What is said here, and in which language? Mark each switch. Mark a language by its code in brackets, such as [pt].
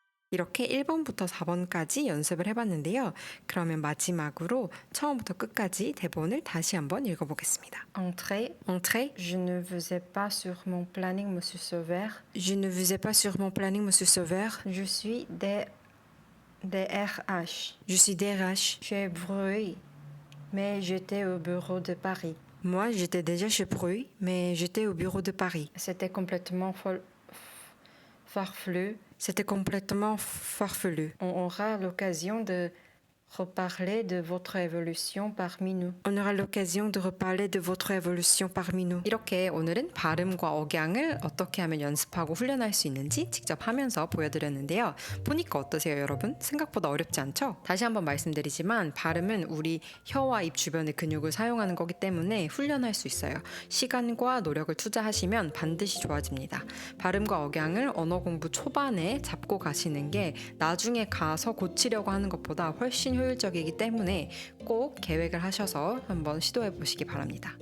[ko] 이렇게 1번부터 4번까지 연습을 해봤는데요. 그러면 마지막으로 처음부터 끝까지 대본을 다시 한번 읽어보겠습니다. [fr] Entrée. Entrée. Je ne vous ai pas sur mon planning, monsieur Sauveur. Je ne vous ai pas sur mon planning, monsieur Sauveur. Je suis DRH. Je suis DRH. J'ai bruit, mais j'étais au bureau de Paris. Moi, j'étais déjà chez Bruy, mais j'étais au bureau de Paris. C'était complètement farfelu. C'était complètement farfelu. On aura l'occasion de reparler de votre évolution parmi nous. On aura l'occasion de reparler de votre évolution parmi nous. [ko] 이렇게 오늘은 발음과 억양을 어떻게 하면 연습하고 훈련할 수 있는지 직접 하면서 보여드렸는데요. 보니까 어떠세요, 여러분? 생각보다 어렵지 않죠? 다시 한번 말씀드리지만 발음은 우리 혀와 입 주변의 근육을 사용하는 거기 때문에 훈련할 수 있어요. 시간과 노력을 투자하시면 반드시 좋아집니다. 발음과 억양을 언어 공부 초반에 잡고 가시는 게 나중에 가서 고치려고 하는 것보다 훨씬 효율적이기 때문에 꼭 계획을 하셔서 한번 시도해 보시기 바랍니다.